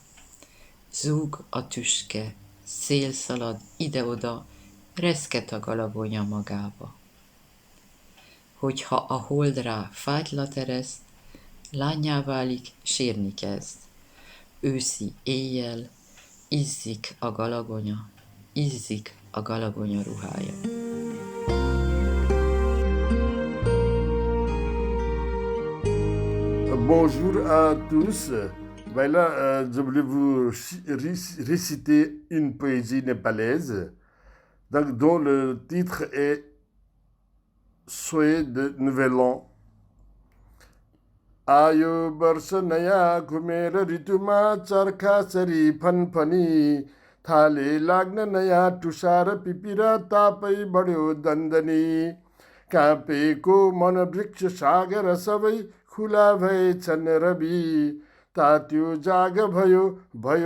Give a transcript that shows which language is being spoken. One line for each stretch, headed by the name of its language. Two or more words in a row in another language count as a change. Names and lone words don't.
Hungarian: Zúg a tüske, szél szalad ide-oda, reszket a galagonya magába. Hogyha a hold rá fátylat ereszt, lánnyá válik, sírni kezd. Őszi éjjel izzik a galagonya, izzik a galagonya ruhája.
French: Bonjour à tous. Ben là, je voulais vous réciter une poésie népalaise dont le titre est Souhait de Nouvel An.
Nepali: आयो वर्ष नयाँ घुमेर ऋतुमा चर्खाचरी फनफनी थाले लाग्न नयाँ टुसार पिपिर तापै बढ्यो दन्दनी काँपेको मनवृक्ष सागर सबै खुला भएछन् रवि तात्यो जाग भयो भयो